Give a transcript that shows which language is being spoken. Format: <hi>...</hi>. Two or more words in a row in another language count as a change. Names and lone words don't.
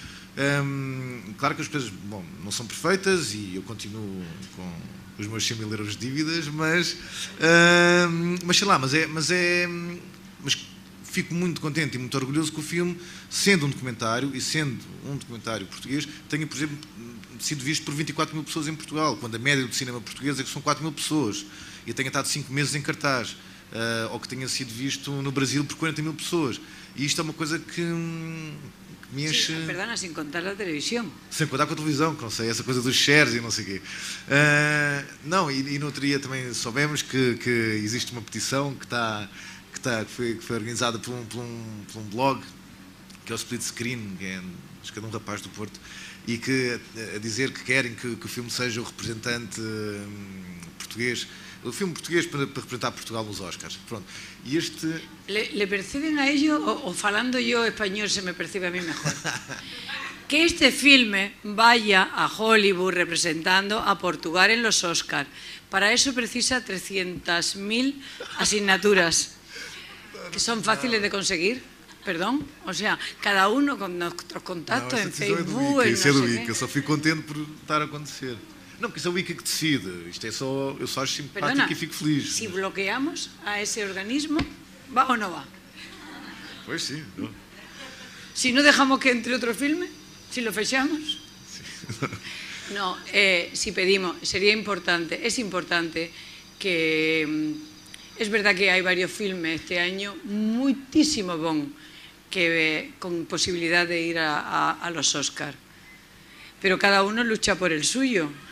<pt>Claro que as coisas, bom, não são perfeitas e eu continuo com os meus 100 mil euros de dívidas, mas sei lá, mas fico muito contente e muito orgulhoso que o filme, sendo um documentário português, tenha, por exemplo, sido visto por 24 mil pessoas em Portugal, quando a média do cinema português é que são 4 mil pessoas, e tenha estado 5 meses em cartaz, ou que tenha sido visto no Brasil por 40 mil pessoas. E isto é uma coisa que me enche...</pt> <es>Sí, perdona,</es> <pt>sem contar a televisão. Sem contar com a televisão, que não sei, essa coisa dos shares e não sei o quê. Não, e no outro dia também soubemos que existe uma petição que foi organizada por um blog, que é o Split Screen, que é acho que é de um rapaz do Porto, e que a dizer que querem que o filme seja o representante português, o filme português para representar Portugal nos Oscars. Pronto. E este...</pt> <es>¿Le perciben a ellos o falando yo español se me percibe a mí mejor? Que este filme vaya a Hollywood representando a Portugal en los Oscars. Para eso precisa 300.000 asignaturas, que son fáciles de conseguir. Perdón, o sea, cada uno con nuestros contactos en Facebook,</es> <pt>isso é do Wiki, eu só fico contente por estar a acontecer. Não, porque isso é o Wiki que decide, isto é só, eu só acho simpático e fico feliz.</pt> <es>Si bloqueamos a ese organismo, ¿va o no va?</es> <pt>Pois sim. Não.</pt> <es>Si no dejamos que entre otro filme, si lo fechamos. Sí. No, si pedimos, sería importante, es importante que... Es verdad que hay varios filmes este año muchísimo bons con posibilidad de ir a los Oscars, pero cada uno lucha por el suyo.</es>